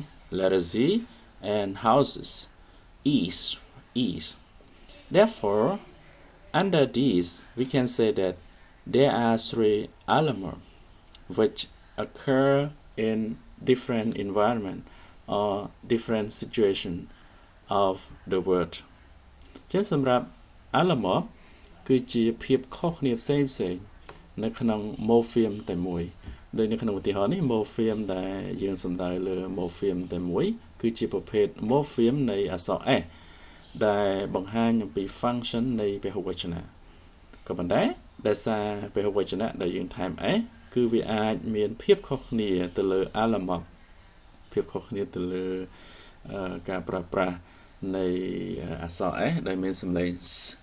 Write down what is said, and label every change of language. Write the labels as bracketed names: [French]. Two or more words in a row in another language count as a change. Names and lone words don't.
[English] Letter Z and houses, is. Therefore, under these, we can say that there are 3 alamop which occur in different environment or different situation of the word. [Khmer] ចឹងសម្រាប់ alamop គឺជាភាពខុសគ្នាផ្សេងនៅក្នុង morpheme តែមួយដោយនៅក្នុងឧទាហរណ៍នេះ morpheme ដែលយើង សំដៅលើ morpheme តែមួយគឺជាប្រភេទ morpheme នៃអក្សរ S ដែលបង្ហាញអំពី function នៃពហុវចនៈក៏ប៉ុន្តែដោយសារពហុវចនៈដែលយើងថែម S គឺវាអាចមានភាពខុសគ្នាទៅលើ alamop ភាពខុសគ្នាទៅលើការប្រើប្រាស់នៃអក្សរ S ដែលមានសំឡេង s